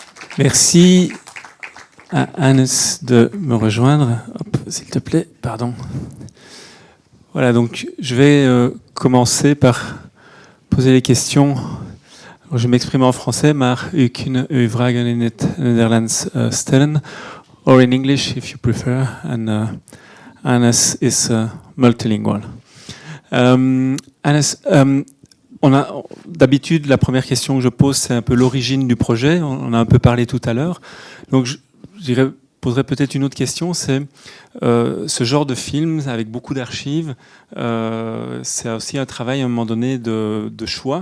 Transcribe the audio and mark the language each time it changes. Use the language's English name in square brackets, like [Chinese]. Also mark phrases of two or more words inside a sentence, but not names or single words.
[French] Merci à Hannes de me rejoindre. Hop, s'il te plaît, pardon. Voilà, donc je vais commencer par poser les questions. Alors, je m'exprime en français, [Dutch] maar u kunt uw vragen in het Nederlands stellen, [English] or in English if you prefer. And Hannes is multilingual. [French] Hannes, d'habitude, la première question que je pose, c'est un peu l'origine du projet. On en a un peu parlé tout à l'heure. Donc, je poserais peut-être une autre question. C'est ce genre de film avec beaucoup d'archives. C'est aussi un travail à un moment donné de choix.